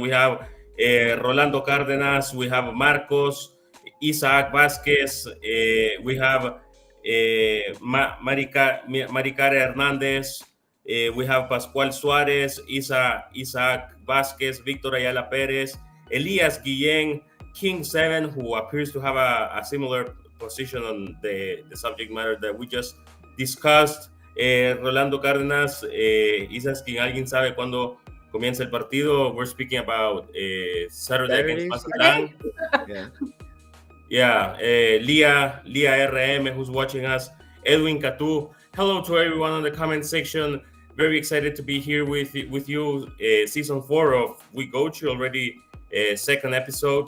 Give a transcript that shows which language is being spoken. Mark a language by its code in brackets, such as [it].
[en] We have Rolando Cárdenas, we have Marcos, Isaac Vasquez, we have Maricara Hernandez, we have Pascual Suárez, Isaac Vasquez, Victor Ayala Perez, Elias Guillén, King 7, who appears to have a similar position on the subject matter that we just discussed. [es] Rolando Cárdenas [en] is asking, [es] ¿alguien sabe cuándo comienza el partido? [en] We're speaking about Saturday against Mazatlán. Yeah. Leah RM, who's watching us. Edwin Catu. Hello to everyone on the comment section. Very excited to be here with you. Season 4 of We Goat You already, second episode.